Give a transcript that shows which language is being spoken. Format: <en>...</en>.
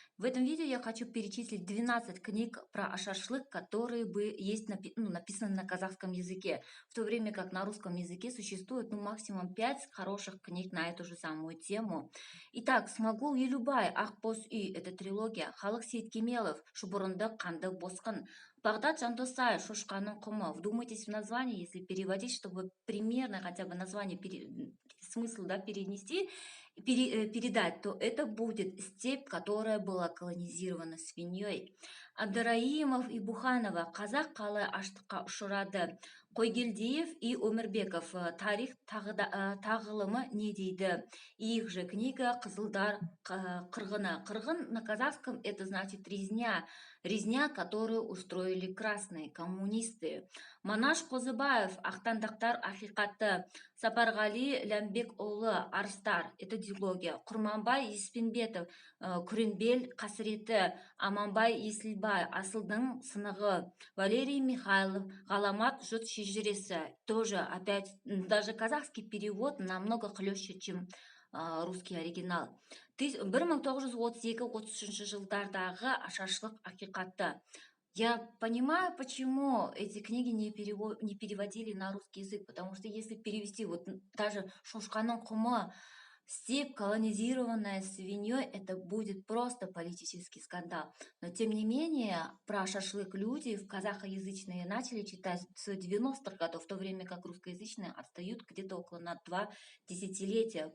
<ru>В этом видео я хочу перечислить 12 книг про шашлык, которые есть написаны на казахском языке. В то время как на русском языке существует максимум 5 хороших книг на эту же самую тему. Итак, «Смогу и любая»,</ru> <kk>«Ақбоз үй»</kk> <ru>— это трилогия.</ru> <kk>Халық Сейткемелов, «Шубурынды қанды босқын». Бағдат Жандосаев, «Шошқаның құмы».</kk> <ru>Вдумайтесь в название, если переводить, чтобы примерно хотя бы название, смысл перенести, передать, то это будет «Степь, которая была колонизирована свиньей».</ru> <kk>Абдыраимов и Буханова, «Қазақ қалай аштыққа ұшырады». Қойгелдиев и Өмірбеков, «Тарих тағылымы не дейді».</kk> <ru>И их же книга</ru> <kk>«Қызылдар қырғыны».</kk> <ru>Қырғын на казахском это значит резня. Резня, которую устроили красные, коммунисты.</ru> <kk>Манаш Қозыбаев, «Ақтаңдақтар ақиқаты». Сапарғали Ләмбекұлы, «Арыстар».</kk> <ru>Это дилогия.</ru> <kk>Құрманбай Еспенбетов, «Күренбел қасіреті». Аманбай Есілбай, «Асылдың сынығы». Валерий Михайлов, «Ғаламат жұт шежіресі».</kk> <ru>Тоже опять, даже казахский перевод намного хлеще, чем русский оригинал.</ru> <kk>1932-33 жылдардағы шашлык ақиқаты.</kk> <ru>Я понимаю, почему эти книги не переводили на русский язык, потому что если перевести вот даже</ru> <kk>«Шошқаның құмы»,</kk> <ru>«Степь, колонизированная свиньей», это будет просто политический скандал. Но тем не менее, про шашлык люди в казахоязычные начали читать с 90-х годов, в то время как русскоязычные отстают где-то около на 2 десятилетия.</ru>